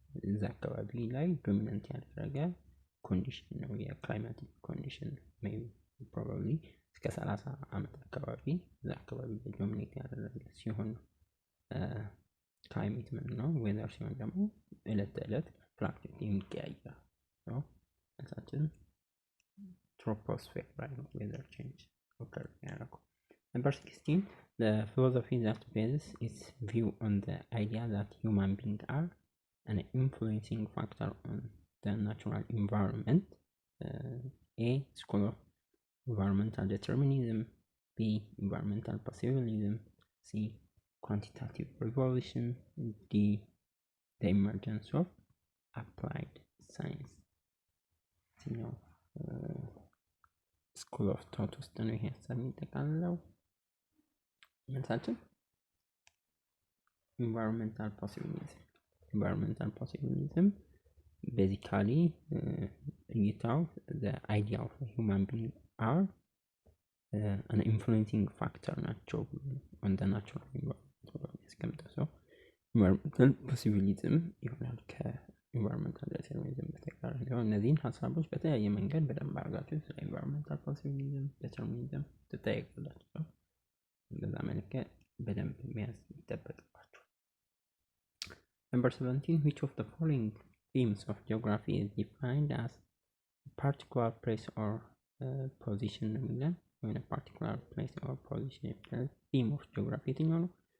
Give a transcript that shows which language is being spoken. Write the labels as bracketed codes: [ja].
[am] እዛ አካባቢ ላይ ዶሚናንት ያደረገ ኮንዲሽን ነው። የክላይማቲክ ኮንዲሽን ሜይ ቢ ፕሮባብሊ እስከ 30 ዓመት አካባቢ እዛ አካባቢ ዶሚኔት ያደረገ ሲሆን ነው ክላይሜት ምን ነው። ዌዘር ሲሆን ደግሞ ዕለት ተዕለት ፍላክቹዌት የሚቀያየር ነው። መልሳችን ትሮፖስፌር ላይ ነው ዌዘር ቼንጅ ኦከር ያደረገው። Number 16. [en] The philosophy that bases its view on the idea that human beings are an influencing factor on the natural environment. A. School of environmental determinism, B. Environmental possibilism, C. Quantitative revolution, D. The emergence of applied science. [am] ስኩል ኦፍ ቶት ውስጥ ነው ይሄ ሀሳብ የሚጠቃልለው። መልሳችን ኢንቫይሮንመንታል ፖሲቢሊዝም ቤዚካሊ እይታው [en] the idea of human being are an influencing factor [am] ናቸው [en] on the natural environment [am] ያስቀምጠው። ሰው ኢንቫይሮንመንታል ፖሲቢሊዝም ይሆናል ከኢንቫይሮንመንታል ዲተርሚኒዝም በተቃራኒ ነው። እነዚህን ሀሳቦች በተለያየ መንገድ በደንብ አድርጋችሁ ስለ ኢንቫይሮንመንታል ፖሲቢሊዝም ዲተርሚኒዝም ትጠይቃላችሁ። በዛ መልክ በደንብ መያዝ ይጠበቅባችሁ። Number 17. [en] Which of the following themes of geography is defined as a particular place or position? When a particular place or position is theme of geography [am] የትኛው ነው?